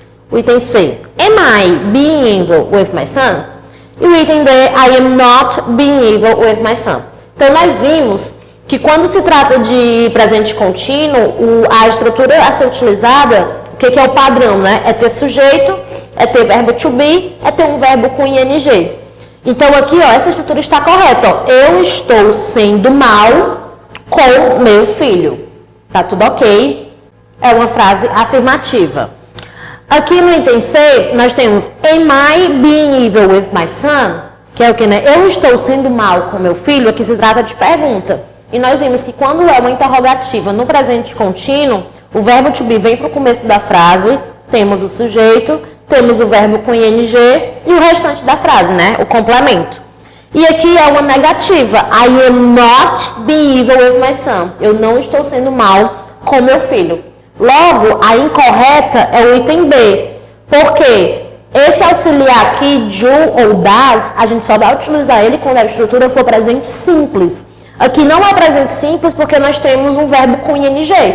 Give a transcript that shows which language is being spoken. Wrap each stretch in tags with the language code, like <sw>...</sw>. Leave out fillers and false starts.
<pt>O item C,</pt> <en>am I being evil with my son?</en> <pt>E o item D,</pt> <en>I am not being evil with my son.</en> <pt>Então, nós vimos que quando se trata de presente contínuo, a estrutura a ser utilizada, o que é o padrão, né? É ter sujeito, é ter verbo to be, é ter um verbo com ing. Então, aqui, ó, essa estrutura está correta. Ó. Eu estou sendo mal com meu filho. Tá tudo ok? É uma frase afirmativa. Aqui no item C, nós temos</pt> <en>am I being evil with my son?</en> <pt>Que é o que, né? Eu estou sendo mal com meu filho. Aqui se trata de pergunta. E nós vimos que quando é uma interrogativa no presente contínuo, o verbo to be vem para o começo da frase, temos o sujeito, temos o verbo com ing e o restante da frase, né? O complemento. E aqui é uma negativa.</pt> <en>I am not being evil with my son.</en> <pt>Eu não estou sendo mal com meu filho. Logo, a incorreta é o item B. Porque esse auxiliar aqui, do ou das, a gente só vai utilizar ele quando a estrutura for presente simples. Aqui não é presente simples porque nós temos um verbo com ing.</pt>